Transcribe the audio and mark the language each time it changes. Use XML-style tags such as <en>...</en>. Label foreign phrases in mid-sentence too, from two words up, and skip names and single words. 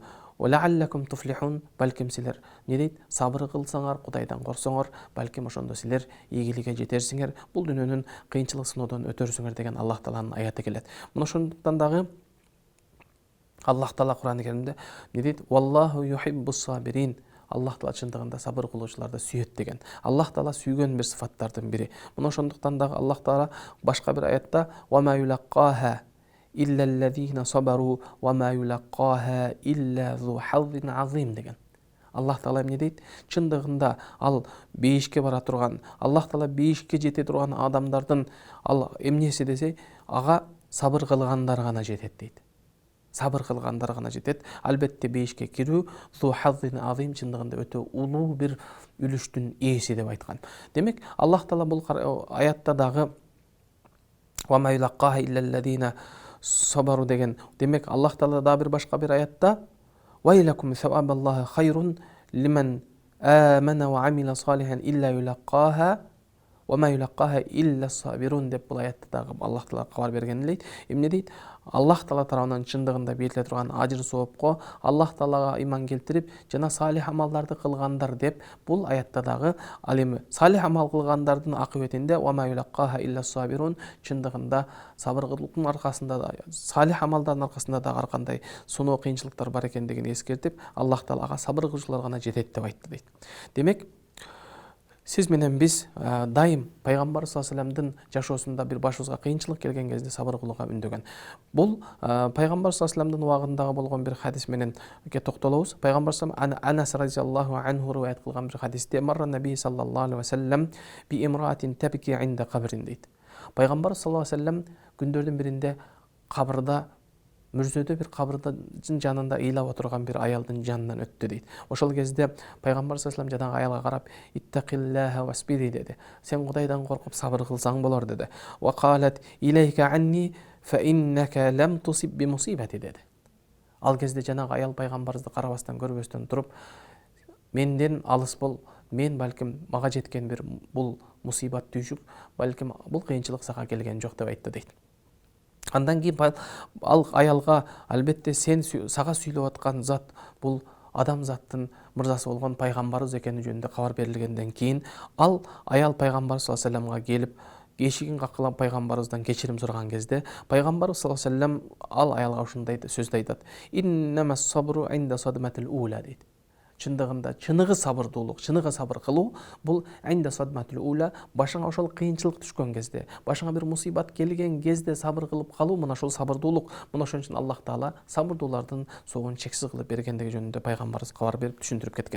<ar>لعلكم تفلحون,</ar> <ky>балким силер не дейт? Сабыр кылсаңар, Кудайдан корксоңор, балким ошондо силер ийгиликке жетерсиңер, бул дүйнөнүн кыйынчылык сыноодон өтөрсүңөр деген Аллах Тааланын аяты келет. Мына ошондуктан дагы Аллах Таала Кур'ан-ы Керимде не дейт?</ky> <ar>والله يحب الصابرين.</ar> <ky>Аллах Таала чындыгында сабыр кылуучуларды сүйөт деген. Аллах Таала сүйгөн бир сыфаттардын бири. Мына ошондуктан дагы Аллах Таала башка бир аятта</ky> <ar>وما يلقاها إلا الذين صبروا وما يلقاها إلا ذو حظ عظيم</ar> <ky>деген. Аллах Таала эмне дейт? Чындыгында ал бейишке бара турган, Аллах Таала бейишке жете турган адамдардын ал эмнеси десе, ага сабыр кылгандар гана жетет дейт. Сабыр кылгандар гана жетет. Албетте бейишке кирүү</ky> <ar>ذو حظ عظيم,</ar> <ky>чындыгында өтө улуу бир үлүштүн ээси деп айткан. Демек, Аллах Таала бул аятта дагы</ky> <ar>وما يلقاها إلا الذين صبروا</ar> <ky>деген. Демек, Аллах Таала да бир башка бир аятта</ky> <ar>ويلكم ثواب الله خير لمن آمن وعمل صالحا إلا يلقاها وما يلقاها إلا الصابرون</ar> <ky>деп бул аятта дагы Аллах Таала кабар берген дейт. Эмне дейт? Аллах Таала тарабынан чындыгында бериле турган ажыр соопко Аллах Таалага иман келтирип жана салих амалдарды кылгандар деп бул аятта дагы ал эми салих амал кылгандардын акыбетинде</ky> <ar>وما يلقاها إلا الصابرون,</ar> <ky>чындыгында сабыр кылуунун аркасында да, салих амалдардын аркасында да ар кандай суноо кыйынчылыктар бар экендигин эскертип, Аллах Таалага сабыр кылуучулар гана жетет деп айтты дейт. Демек, сиз менен биз дайым пайгамбар</ky> <ar>صلى الله عليه وسلم</ar> <ky>жашоосунда бир башыбызга кыйынчылык келген кезде сабыр кылууга үндөгөн. Бул пайгамбар</ky> <ar>صلى الله عليه وسلم</ar> <ky>убагындагы болгон бир хадис менен токтолобуз. Пайгамбар саллаллаху Анас</ky> <ar>رضي الله عنه</ar> <ky>риваят кылган бир хадисте</ky> <ar>مر النبي صلى الله عليه وسلم بامرأة تبكي عند قبر</ar> <ky>дейт. Пайгамбар</ky> <ar>صلى الله عليه وسلم</ar> <ky>күндөрдүн биринде кабырда, мүрзөдө бир кабырдын жанында ыйлап отурган бир аялдын жанынан өттү дейт. Ошол кезде пайгамбар</ky> <ar>صلى الله عليه وسلم</ar> <ky>жанагы аялга карап</ky> <ar>اتقي الله واصبري</ar> <ky>деди. Сен Кудайдан коркуп сабыр кылсаң болор деди.</ky> <ar>وقالت إليك عني فإنك لم تصب بمصيبتي деди.</ar> <ky>Ал кезде жанагы аял пайгамбарыбызды карабастан көрбөстөн туруп, менден алыс бол, мен балким мага жеткен бир бул мусибат түшүп, балким бул кыйынчылык сага келген жок деп айтты дейт. Андан кийин ал аялга албетте сен сага сүйлөп аткан зат бул адам заттын мырзасы болгон пайгамбарыбыз экени жөнүндө кабар берилгенден кийин ал аял пайгамбар</ky> <ar>صلى الله عليه وسلم</ar> <ky>келип эшигин какылап пайгамбарыбыздан кечирим сураган кезде пайгамбар</ky> <ar>صلى الله عليه وسلم</ar> <ky>ал аялга ушундай сөздү айтат.</ky> <ar>إنما الصبر عند الصدمة الأولى дейт.</ar> <ky>чындыгында чыныгы сабырдуулук, чыныгы сабыр кылуу бул</ky> <ar>عند الصدمة الأولى,</ar> <ky>башыңа ошол кыйынчылык түшкөн кезде, башыңа бир мусибат келген кезде сабыр кылып калуу, мына ошол сабырдуулук. Мына ошон үчүн Аллах Таала сабырдуулардын согун чексиз кылып бергендиги жөнүндө пайгамбарыбыз кабар берип түшүндүрүп кеткен.</ky>